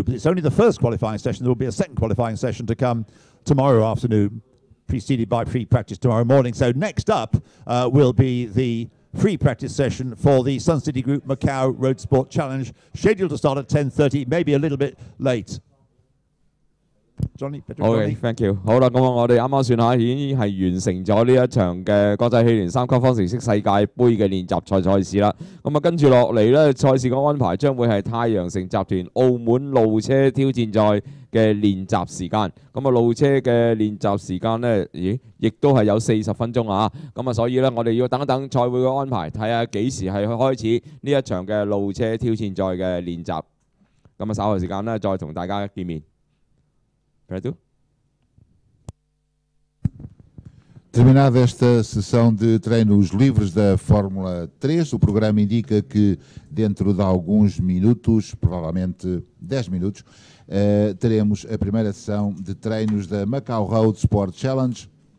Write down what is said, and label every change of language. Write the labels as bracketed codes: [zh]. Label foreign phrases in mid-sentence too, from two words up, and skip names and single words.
[en] But it's only the first qualifying session. There will be a second qualifying session to come tomorrow afternoon, preceded by pre-practice tomorrow morning. So next up will be the free practice session for the Sun City Group Macau Road Sport Challenge, scheduled to start at 10:30, maybe a little bit late. Johnny, OK, thank you。 [yue] 好啦，咁我哋啱啱算下已經係完成咗呢一場嘅國際汽聯3級方程式世界盃嘅練習賽事啦。咁啊，跟住落嚟咧，賽事嘅安排將會係太陽城集團澳門路車挑戰賽嘅練習時間。咁啊，路車嘅練習時間咧，亦都係有40分鐘啊。咁啊，所以咧，我哋要等一等賽會嘅安排，睇下幾時係開始呢一場嘅路車挑戰賽嘅練習。咁啊，稍後時間咧，再同大家見面。 [pt] Terminada esta sessão de treinos livres da Fórmula 3, o programa indica que dentro de alguns minutos, provavelmente 10 minutos, teremos a primeira sessão de treinos da Macau Road Sport Challenge.